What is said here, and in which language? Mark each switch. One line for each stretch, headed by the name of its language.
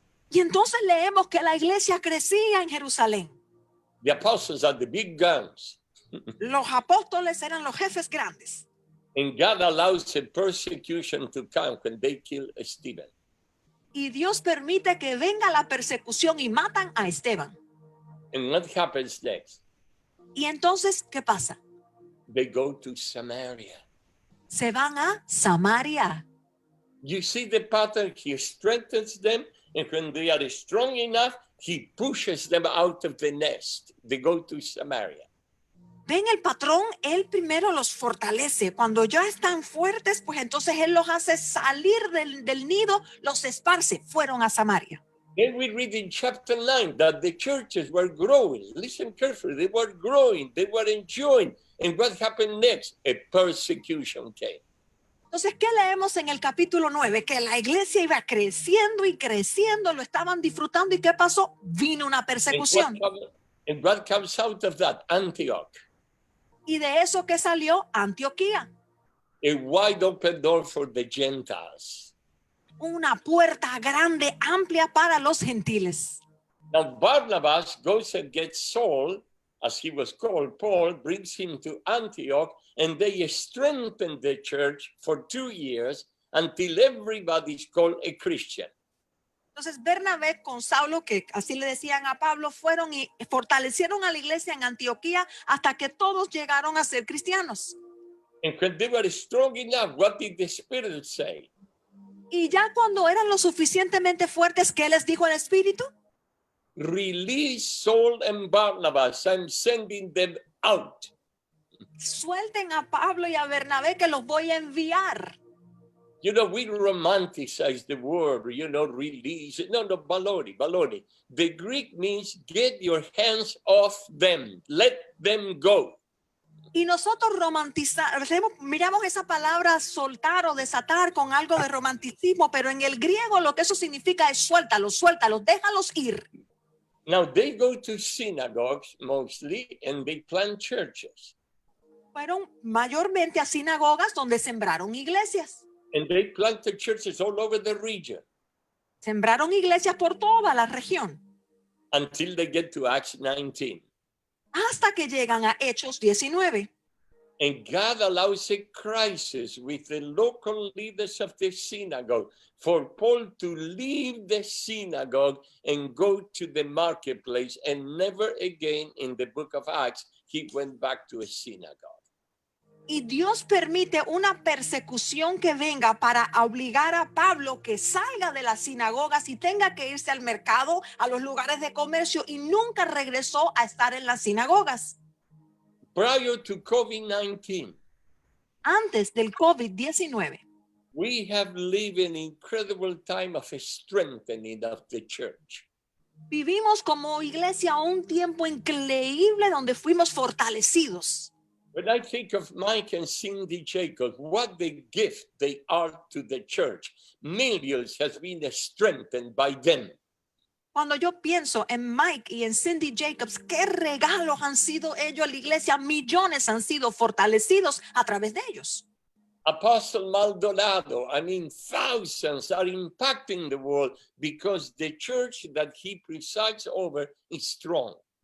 Spanish: Y entonces leemos que la iglesia crecía en Jerusalén.
English: The apostles are the big guns.
Spanish: Los apóstoles eran los jefes grandes.
English: And God allows a persecution to come when they kill Stephen.
Spanish: Y Dios permite que venga la persecución y matan a Esteban.
English: And what happens next?
Spanish: Y entonces, ¿qué pasa?
English: They go to Samaria.
Spanish: Se van a Samaria.
English: You see the pattern? He strengthens them, and when they are strong enough, he pushes them out of the nest. They go to Samaria.
Spanish: ven el patrón, él primero los fortalece. Cuando ya están fuertes, pues entonces él los hace salir del nido, los esparce. Fueron a Samaria.
English: Then we read in chapter 9 that the churches were growing. Listen carefully. They were growing. They were enjoying. And what happened next? A persecution came.
Spanish: Entonces, ¿qué leemos en el capítulo 9? Que la iglesia iba creciendo y creciendo, lo estaban disfrutando. ¿Y qué pasó? Vino una persecución.
English: And what comes out of that? Antioch.
Spanish: Y de eso que salió Antioquía.
English: A wide open door for the Gentiles.
Spanish: Una puerta grande, amplia para los gentiles.
English: Now Barnabas goes and gets Saul, as he was called, Paul, brings him to Antioch, and they strengthen the church for 2 years until everybody's called a Christian.
Spanish: Entonces Bernabé con Saulo, que así le decían a Pablo, fueron y fortalecieron a la iglesia en Antioquía hasta que todos llegaron a ser cristianos.
English: And when they were strong enough, what did the Spirit say?
Spanish: Y ya cuando eran lo suficientemente fuertes, ¿qué les dijo el Espíritu?
English: Release Saul and Barnabas. I'm sending them out.
Spanish: Suelten a Pablo y a Bernabé que los voy a enviar.
English: You know, we romanticize the word, release. No, baloney, baloney. The Greek means get your hands off them. Let them go.
Spanish: Y nosotros miramos esa palabra soltar o desatar con algo de romanticismo, pero en el griego lo que eso significa es suéltalos, suéltalos, déjalos ir.
English: Now they go to synagogues mostly and they plant churches.
Spanish: Fueron mayormente a sinagogas donde sembraron iglesias.
English: And they planted churches all over the region.
Spanish: Sembraron iglesias por toda la región.
English: Until they get to Acts 19.
Spanish: Hasta que llegan a Hechos 19.
English: And God allows a crisis with the local leaders of the synagogue for Paul to leave the synagogue and go to the marketplace. And never again in the book of Acts, he went back to a synagogue.
Spanish: Y Dios permite una persecución que venga para obligar a Pablo que salga de las sinagogas y tenga que irse al mercado, a los lugares de comercio, y nunca regresó a estar en las sinagogas.
English: Prior to COVID-19,
Spanish: antes del COVID-19,
English: we have lived an incredible time of strengthening of the church.
Spanish: Vivimos como iglesia un tiempo increíble donde fuimos fortalecidos.
English: When I think of Mike and Cindy Jacobs, what the gift they are to the church, millions has been strengthened by them.
Spanish: Cuando yo pienso en Mike y en Cindy Jacobs, qué regalos han sido ellos a la iglesia, millones han sido fortalecidos a través de ellos.
English: Apostle Maldonado, thousands are impacting the world because the church that he presides over is strong.